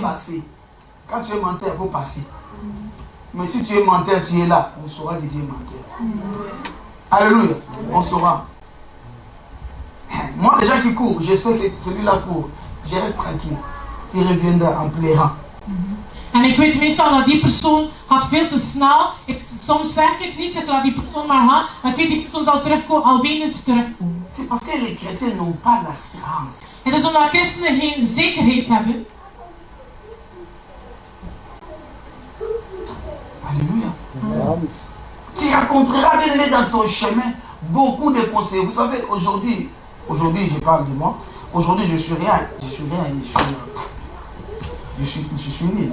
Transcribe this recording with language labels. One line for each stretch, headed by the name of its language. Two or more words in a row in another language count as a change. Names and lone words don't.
French: Quand tu es menteur, il faut passer. Mais si tu es menteur, tu es là, on saura que tu es menteur. Alléluia, on saura. Moi, les gens qui courent, je sais que celui-là court, je reste tranquille. Tu reviendras en pleurant.
Dutch: En ik weet meestal dat die persoon gaat veel te snel. Soms zeg ik niet, ik laat die persoon maar gaan. Maar ik weet die persoon zal terugkomen, al wenend terugkomen.
French: C'est parce que les chrétiens n'ont pas l'assurance.
Dutch: Het is omdat christenen geen zekerheid hebben.
French: Alléluia. Tu rencontreras bien aimé dans ton chemin beaucoup de conseils. Vous savez, aujourd'hui je parle de moi. Aujourd'hui je suis rien, je suis nul.